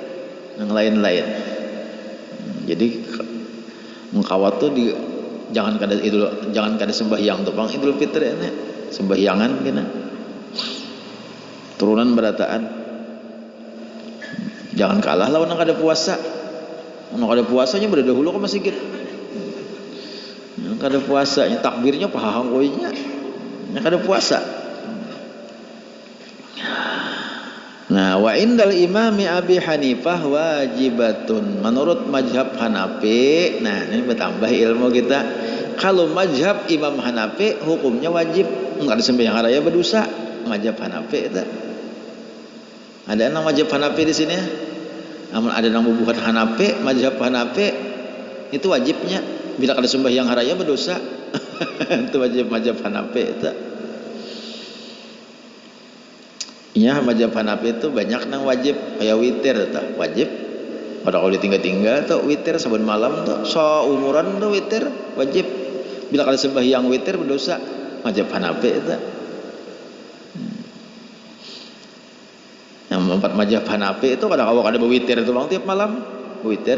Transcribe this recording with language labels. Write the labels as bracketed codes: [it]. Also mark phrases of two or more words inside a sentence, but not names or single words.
[bjn] Jadi mengkawat tuh jangan kada sembahyang tuh bang Idul Fitri ini sembahyangan gini turunan berataan jangan kalah lawan nang kada puasa. Nang kada puasanya berdahulu ke masjid. Nang kada puasanya takbirnya pahang koinya. Nang kada puasa. Nah, [ar] وعند الإمام أبي حنيفة واجبة. [bjn] Menurut mazhab Hanafi, nah ini bertambah ilmu kita. Kalau mazhab Imam Hanafi hukumnya wajib. Enggak ada sembahyang raya berdosa. Mazhab Hanafi itu. Ada yang mazhab Hanafi di sini? Namun ada yang bukan Hanafi, mazhab Hanafi itu wajibnya. Bila ada sembahyang raya berdosa. Itu wajib mazhab Hanafi itu. Iya, mazhab Hanafi itu banyak nang wajib kayak witir tuh wajib. Pada kalau ditinggal-tinggal tuh witir saben malam tuh seumuran tuh witir wajib. Bila kali sembahyang witir berdosa mazhab Hanafi itu. Yang empat mazhab Hanafi itu kalau ada berwitir itu bang tiap malam witir.